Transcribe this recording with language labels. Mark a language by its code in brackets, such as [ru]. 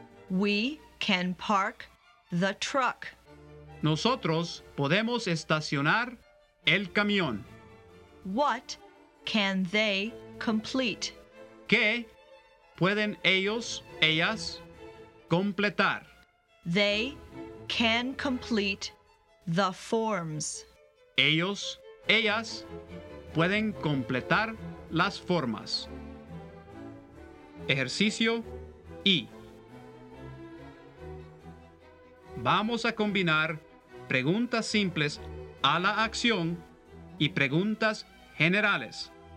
[en] We can park the truck. [es] Nosotros podemos estacionar el camión. [en] What can they complete? [es] ¿Qué pueden ellos, ellas, completar? [en] They can complete the forms. [es] Ellos, ellas, pueden completar las formas. Ejercicio I. Vamos a combinar preguntas simples a la acción y preguntas generales.